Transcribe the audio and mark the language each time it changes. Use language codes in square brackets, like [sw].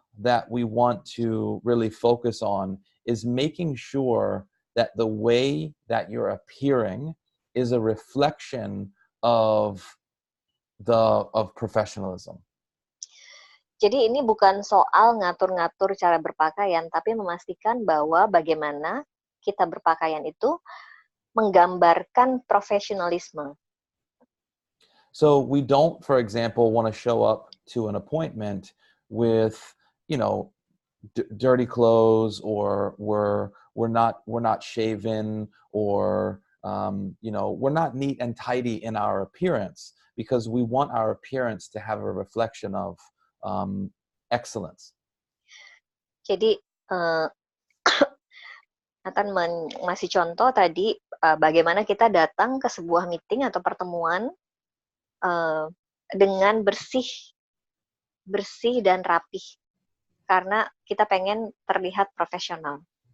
[en] that we want to really focus on is making sure that the way that you're appearing is a reflection of professionalism. [id] Jadi ini bukan soal ngatur-ngatur cara berpakaian, tapi memastikan bahwa bagaimana kita berpakaian itu menggambarkan profesionalisme. [en] So we don't, for example, want to show up to an appointment with, dirty clothes, or we're not shaven, or we're not neat and tidy in our appearance, because we want our appearance to have a reflection of excellence. [id] Jadi Nathan ngasih contoh tadi bagaimana kita datang ke sebuah meeting atau pertemuan dengan bersih dan rapih, karena kita pengen terlihat profesional.